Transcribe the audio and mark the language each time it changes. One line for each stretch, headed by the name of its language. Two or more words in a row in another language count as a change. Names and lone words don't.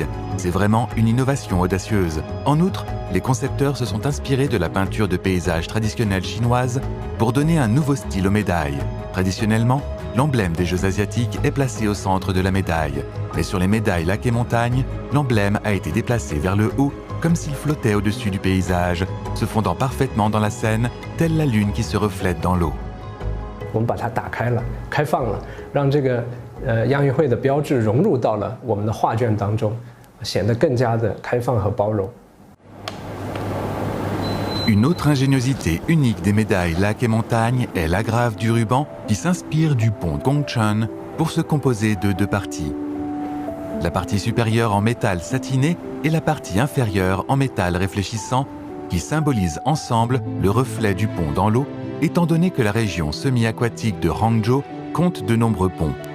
French: C'est vraiment une innovation audacieuse. En outre, les concepteurs se sont inspirés de la peinture de paysage traditionnelle chinoise pour donner un nouveau style aux médailles. Traditionnellement, l'emblème des Jeux asiatiques est placé au centre de la médaille. Mais sur les médailles Lac et Montagne, l'emblème a été déplacé vers le haut, comme s'il flottait au-dessus du paysage, se fondant parfaitement dans la scène, telle la lune qui se reflète dans l'eau.
Chinese: 我们把它打开了，开放了，让这个亚运会的标志融入到了我们的画卷当中，显得更加的开放和包容。
French: Une autre ingéniosité unique des médailles Lac et Montagne est l'agrave du ruban qui s'inspire du pont Gongcheon pour se composer de deux parties. La partie supérieure en métal satiné et la partie inférieure en métal réfléchissant qui symbolisent ensemble le reflet du pont dans l'eau, étant donné que la région semi-aquatique de Hangzhou compte de nombreux ponts.